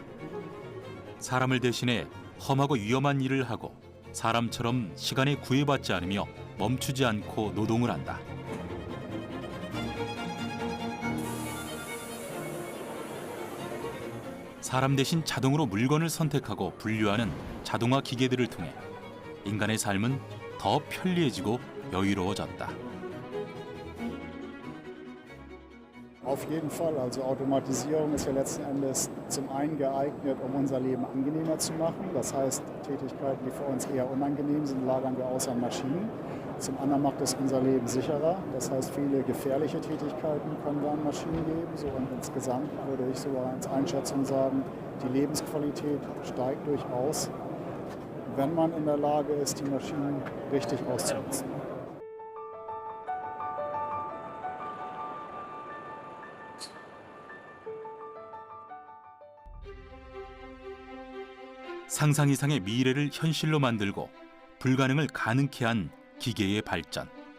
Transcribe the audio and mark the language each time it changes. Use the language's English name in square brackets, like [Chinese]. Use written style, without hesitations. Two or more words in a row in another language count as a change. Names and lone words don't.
[Korean] 사람을 대신해 험하고 위험한 일을 하고 사람처럼 시간에 구애받지 않으며 멈추지 않고 노동을 한다. 사람 대신 자동으로 물건을 선택하고 분류하는 자동화 기계들을 통해 인간의 삶은 더 편리해지고 여유로워졌다. [German] Auf jeden Fall. Also Automatisierung ist ja letzten Endes zum einen geeignet, um unser Leben angenehmer zu machen. Das heißt, Tätigkeiten, die für uns eher unangenehm sind, lagern wir aus an Maschinen. Zum anderen macht es unser Leben sicherer. Das heißt, viele gefährliche Tätigkeiten können wir an Maschinen geben. So, und insgesamt würde ich sogar als Einschätzung sagen, die Lebensqualität steigt durchaus, wenn man in der Lage ist, die Maschinen richtig auszunutzen. [Korean] 상상 이상의 미래를 현실로 만들고 불가능을 가능케 한 기계의 발전.